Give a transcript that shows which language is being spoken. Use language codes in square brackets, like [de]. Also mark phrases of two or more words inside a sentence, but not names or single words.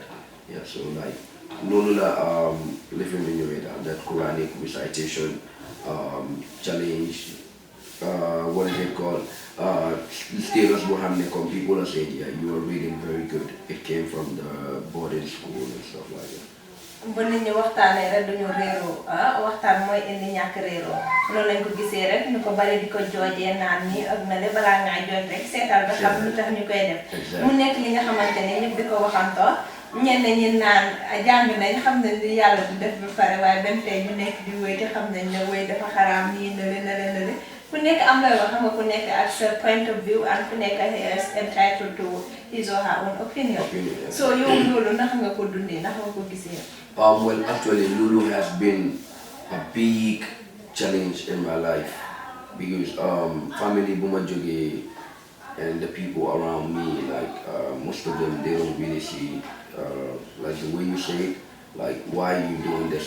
[en] Yeah, so like no living in your radar, that Quranic recitation challenge, what is it called? Status Mohammed, people are saying, yeah, you are reading very good. It came from the boarding school and stuff like that. [wo] bu nit ñi waxtaanee rek duñu réeroo waxtaan mooy indi ñàkk réeroo loolu lañ ko gisee rek ñu ko bari di ko joojee naan nii ak na le balaa ngaa jooj rek seetal ba xam lu tax ñu koy def mu nekk li nga xamante ne ñëpp di ko waxantoo ñenn ñi naan jàng nañ xam nañ li yàlla du def ba pare waaye benn tey ñu nekk di wéy te xam nañ ne wéy dafa xaraam nii na le ku nekk am lay wax xam nga ku nekk ak sa [en] point of view and [wo] ku nekk [en] is entitled to his or her own opinion. [wo] So yow loolu naka nga ko dundee naka nga ko gisee. [en] Well, actually, Lulu has been a big challenge in my life because family Bumajoge and the people around me, like most of them, they don't really see like the way you say it, like why are you doing this?